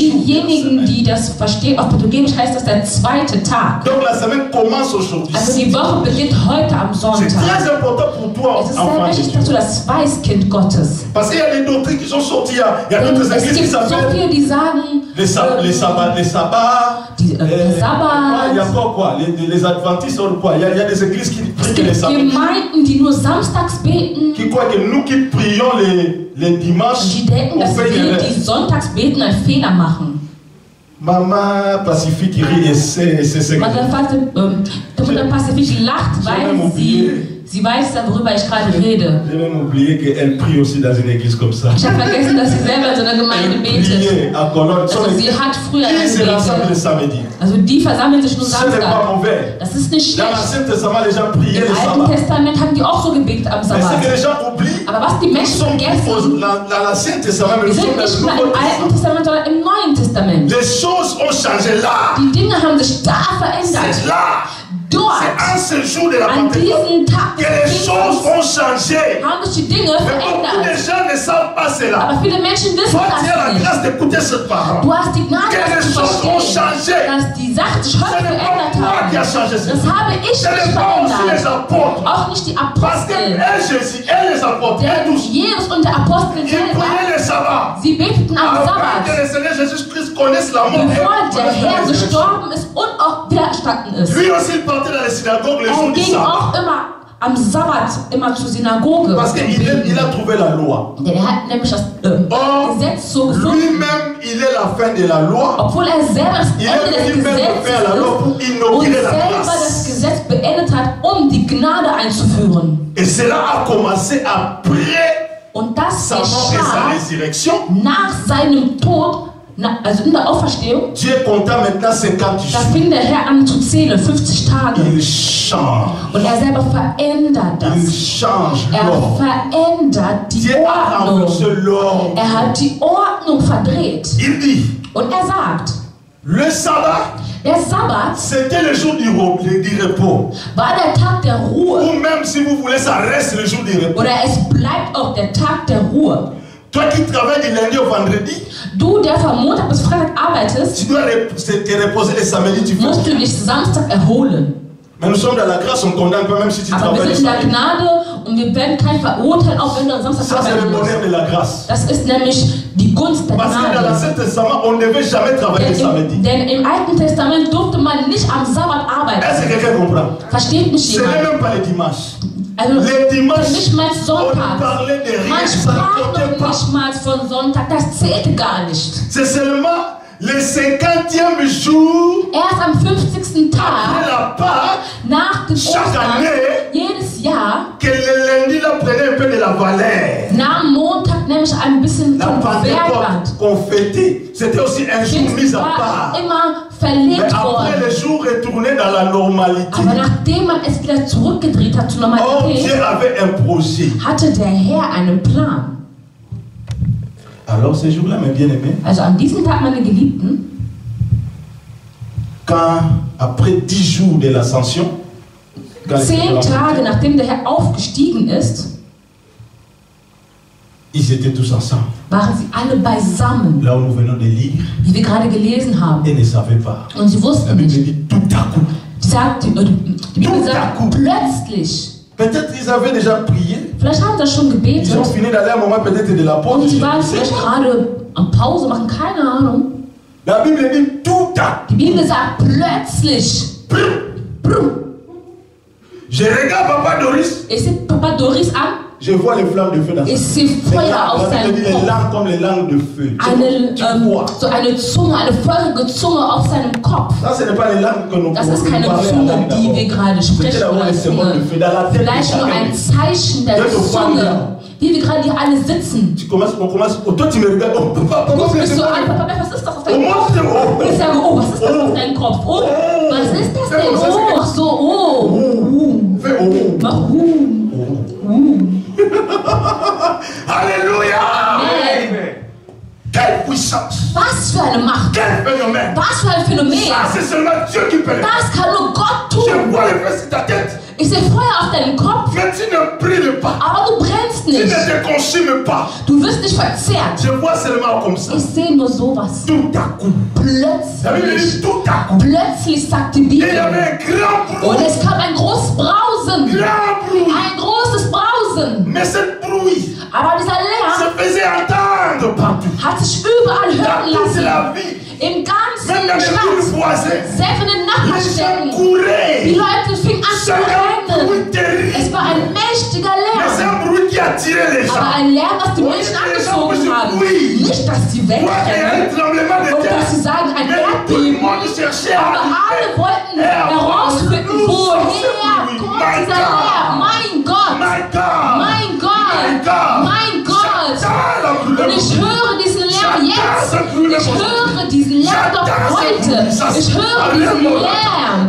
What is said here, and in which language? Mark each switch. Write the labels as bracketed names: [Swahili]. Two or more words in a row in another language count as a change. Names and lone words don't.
[German] Diejenigen, [French] semaine. [German] die das verstehen, auf Portugiesisch heißt das der zweite Tag. [French] Donc, la semaine commence aujourd'hui. [German] Also die Woche beginnt heute am [French] C'est [German] Sonntag. [French] très important pour toi, [German] Es ist sehr [French] enfant de [German] wichtig, [French] Dieu. [German] dass du das weißt, Kind Gottes. [French] Parce qu'il y a des doctrines qui sont sorties. Il y a [German] Denn [French] d'autres [German] es [French] églises qui [German] gibt so [French] s'appellent [German] viele, die sagen, [French] les sabbats. [German] der Sabbat. [French] Il y a encore quoi? Les adventistes ou quoi? Il y a des églises qui prient [German] Es [French] que les [German] gibt [French] sabbats. [German] Gemeinden, die nur samstags beten. [French] Qui croient que nous qui prions les dimanches, [German] Die denken, [French] on [German] dass [French] fait une [German] wir, [French] erreur. [German] die sonntags beten, einen Fehler machen. [French] Maman Pacifique rit et c'est ce que [German] Der Mutter Pazifik lacht, weil sie weiß, worüber ich gerade rede. [French] j'ai même oublié qu'elle prie aussi dans une église comme ça. [German] Ich habe vergessen, dass sie selber in so einer Gemeinde [French] Elle [German] betet. [French] priait à Cologne. [German] Also sie hat früher [French] Qui se rassemble le [German] gebetet. [French] samedi? [German] Also die versammeln sich nur [French] Ce n'est pas [German] Samstag. [French] mauvais. [German] Das ist nicht [French] Dans [German] schlecht. [French] l'Ancien Testament, les gens priaient [German] Im [French] le [German] Alten [French] sabbat. [German] Testament haben die auch so gebetet am [French] Mais ce que [German] Sabbat. [French] les gens oublient, [German] Aber was die [French] nous [German] Menschen [French] sommes [German] vergessen, [French] dans l'Ancien Testament, mais [German] wir [French] nous sommes [German] sind [French] dans [German] nicht [French] le [German] mehr [French] Nouveau [German] im Alten [French] Testament. [German] Testament, sondern im Neuen Testament. [French] Les choses ont changé là. [German] Die Dinge haben sich da verändert. [French] C'est là. [German] Dort, [French] C'est en ce jour de la [German] an [French] Pentecôte [German] diesem Tag [French] que [German] des [French] les choses [German] Pfingstes, [French] ont changé. [German] haben sich die Dinge [French] Mais beaucoup de [German] verändert. [French] gens ne savent pas cela. [German] Aber viele Menschen wissen [French] Toi, tu es [German] das [French] la [German] nicht. [French] grâce d'écouter cette parole. [German] Du hast die Gnade, [French] Que [German] das [French] les [German] zu [French] choses ont [German] verstehen, [French] changé. [German] dass die Sachen sich heute [French] Ce n'est [German] verändert [French] pas moi qui a [German] haben. [French] changé cette [German] Das [French] vie. [German] habe ich [French] Ce [German] nicht [French] n'est pas aussi les [German] verändert. [French] apôtres. [German] Auch nicht die [French] Parce que [German] Apostel. [French] Jésus et les apôtres, et [German] Denn [French] tous, [German] Jesus und der Apostel [French] ils [German] selber, [French] prenaient le sabbat. [German] sie beteten am [French] Avant que [German] Sabbat, [French] le Seigneur Jésus-Christ connaisse la mort. [German] bevor [French] et [German] der [French] connaisse la [German] Herr [French] résurrection. [German] gestorben ist und auch wiedererstanden ist. [French] Lui aussi, il partait dans les synagogues les [German] Er [French] jours du [German] ging auch [French] sabbat. [German] immer am Sabbat immer zur Synagoge. [French] Parce qu'il a trouvé la loi. [German] Denn er hat nämlich das [French] Or, [German] Gesetz so gefunden, [French] lui-même, il est la fin de la loi. [German] obwohl er selber das [French] Il [German] Ende [French] est [German] des [French] venu même faire la loi pour [German] Gesetzes ist und [French] inaugurer la [German] selber das [French] grâce. [German] Gesetz beendet hat, um die Gnade einzuführen. [French] Et cela a commencé après [German] Und das [French] sa mort et sa [German] geschah [French] résurrection. [German] nach seinem Tod, also in der Auferstehung. [French] Dieu compta maintenant 50 [German] Da [French] jours. [German] fing der Herr an zu zählen, 50 Tage. [French] Il change. [German] Und er selber verändert [French] Il [German] das. [French] change [German] Er [French] l'ordre. [German] verändert die [French] Dieu a renversé [German] Ordnung. [French] l'ordre. [German] Er hat die Ordnung verdreht. [French] Il dit, [German] Und er sagt, [French] le sabbat, [German] der Sabbat [French] c'était le jour du repos. [German] war der Tag der Ruhe. [French] Ou même si vous voulez, ça reste le jour du repos. [German] Oder es bleibt auch der Tag der Ruhe. [French] Toi qui travailles du lundi au vendredi, [German] Du, der von Montag bis Freitag arbeitest, [French] tu dois te reposer le samedi, tu fais. [German] musst du dich Samstag erholen. [French] Mais nous sommes dans la grâce, on condamne pas même si tu [German] Aber wir [French] travailles le [German] sind in der [French] samedi. [German] Gnade und wir werden keinen verurteilen, auch wenn du am Samstag [French] Ça, c'est le [German] arbeiten [French] bonheur [German] musst. [French] de la grâce. [German] Das ist nämlich die Gunst der [French] Parce que dans [German] Gnade. [French] l'Ancien Testament, on ne devait jamais travailler le samedi. [German] Denn im Alten Testament durfte man nicht am Sabbat [French] Est-ce [German] arbeiten. [French] que quelqu'un comprend? [German] Versteht mich [French] Ce n'est [German] jemand? [French] même pas le dimanche. [German] Also [French] Le dimanche, [German] nicht mal [French] on ne [German] Sonntag. [French] parlait de rien, [German] Man [French] ça ne [German] sprach [French] comptait [German] noch [French] pas. [German] nicht mal von Sonntag. Das zählte gar nicht. [French] C'est seulement le 50e jour [German] Erst am 50. [French] après [German] Tag [French] la Pâque [German] nach dem [French] Chaque [German] Ostern, [French] année, [German] jedes Jahr, [French] que le lundi là prenait un peu de la valeur. [German] nahm Montag nämlich ein bisschen [French] La [German] vom Wertland. [French] Pentecôte qu'on fêtait, c'était aussi un jour mis à [German] war [French] part. [German] immer [French] Mais [German] verlegt [French] après [German] worden. [French] le jour retourné dans la normalité. [German] Aber nachdem man es wieder zurückgedreht hat zur Oh, Normalität, [French] Dieu avait un projet. [German] hatte der Herr einen Plan. [French] Alors ce jour-là, mes bien-aimés, [German] Also an diesem Tag, meine Geliebten, [French] quand après 10 jours de l'ascension, quand les [German] 10 [French] Seigneurs [German] Tage [French] ont- [German] nachdem der Herr aufgestiegen ist, [French] ils étaient tous ensemble. [German] waren sie alle beisammen, [French] Là où nous venons de lire, [German] wie wir gerade gelesen haben. [French] ils ne savaient pas. [German] Und sie [French] La [German] wussten [French] Bible [German] nicht. [French] dit tout à coup. [German] Die Bibel [French] Tout à [German] sagt, [French] coup. [German] plötzlich. [French] Peut-être ils avaient déjà prié. [German] Vielleicht haben sie das schon [French] Ils [German] gebetet [French] ont fini d'aller à un moment peut-être de la pause. [German] und sie [French] je [German] waren [French] ne sais [German] vielleicht [French] pas. [German] gerade am Pause machen, keine Ahnung. [French] La Bible dit tout à [German] Die Bibel sagt plötzlich. [French] coup. Je regarde Papa Doris, [German] Ich sehe Papa Doris an, [French] je vois les flammes de feu dans sa [German] ich sehe Feuer auf [French] La Bible [German] seinem [French] dit les [German] Kopf. [French] langues comme les langues de feu. [German] Eine, [French] Tu vois. [German] so eine Zunge, eine feurige Zunge auf seinem Kopf. [French] Ça, ce n'est pas les langues que nous [German] Das ist [French] pouvons [German] keine [French] parler à [German] Zunge, [French] langue [German] die wir [French] d'abord. [German] gerade [French] C'était [German] sprechen [French] d'abord [German] oder [French] les symboles de [German] Zunge. [French] feu dans la tête de [German] Vielleicht nur ein [French] chacun. [German] Zeichen der [French] Quelques fois, [German] Zunge, wie wir gerade hier alle sitzen. [French] On commence, oh, toi tu me regardes, oh, papa, [German] Du [French] papa, [German] bist so [French] papa, [German] an, Papa, was ist das auf oh, deinem [French] moi, [German] Kopf? [French] c'est- oh, [German] Und ich sage, oh, was ist das auf deinem Kopf? Oh, was ist das denn? Oh, ach so, oh. [French] fais, oh. [German] Mach [French] Alléluia! [German] Amen. [French] Quelle puissance! [German] Was für eine Macht. [French] Quel phénomène! [German] Was für ein Phänomen. [French] Ça, c'est seulement Dieu qui peut le faire. [German] Das kann nur Gott [French] Je [German] tun. [French] vois le feu sur ta tête, [German] Ich sehe Feuer auf deinem Kopf, [French] mais tu ne brûles pas. [German] aber du brennst [French] Tu ne [German] nicht. [French] te consumes pas. [German] Du wirst nicht verzehrt. [French] Je vois seulement comme ça. [German] Ich sehe nur sowas. [French] Tout à coup. La Bible [German] Plötzlich. [French] dit tout à coup. [German] Plötzlich sagt die [French] Et il y [German] Bibel. [French] avait un grand [German] Und [French] bruit. [German] es kam ein großes Brausen. [French] Grand bruit. [German] Ein großes Brausen. [French] Mais ce bruit [German] Aber dieser Lärm [French] se faisait entendre partout. [German] hat sich überall hören [French] Dans toute [German] lassen. [French] la ville. [German] Im ganzen [French] Même dans les villes [German] Stadt. [French] voisines. [German] Selbst in den [French] Les gens [German] Nachbarstädten. Die [French] couraient. [German] Leute fingen an zu [French] C'est un [German] rennen. [French] bruit terrible. [German] Es war ein mächtiger [French] Mais c'est [German] Lärm. [French] un bruit qui attirait les [German] Aber [French] gens. [German] ein Lärm, das die Menschen angezogen haben. Nicht, dass sie [French] Ouais, il y a un [German] wegrennen [French] tremblement de [German] und dass [French] terre. [German] sie sagen, ein [French] Mais tout le [German] Erdbeben. [French] monde cherchait [German] Aber [French] à [German] alle wollten herausfinden, woher kommt dieser Lärm. Mein Gott. [English] My God! [German] Mein Gott. Mein Gott. Und ich höre diesen Lärm jetzt. Ich höre diesen Lärm doch heute. Ich höre diesen Lärm.